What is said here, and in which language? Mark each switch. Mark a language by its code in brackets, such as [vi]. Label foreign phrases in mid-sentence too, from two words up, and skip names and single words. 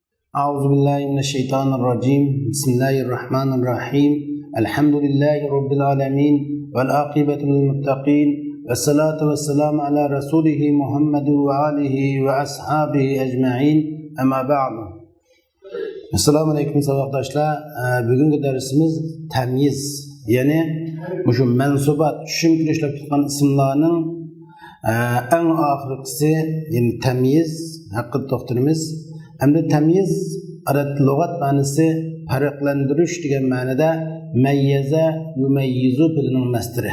[ar] أعوذ بالله من الشيطان الرجيم بسم الله الرحمن الرحيم الحمد لله رب العالمين والعاقبة للمتقين والصلاة والسلام على رسوله محمد وآله وأصحابه أجمعين أما بعد. السلام عليكم [uz] savoqdoshlar. Bugungi darsimiz tamyiz, ya'ni shu mansubat, tushuntirib ishlab chiqqan ismlarning eng oxirgisi, ya'ni tamyiz haqida to'xtalamiz. Hamda tamyiz arab lug'at ma'nosi farqlantirish degan ma'noda [ar] ميز يميز [uz] filining masdari.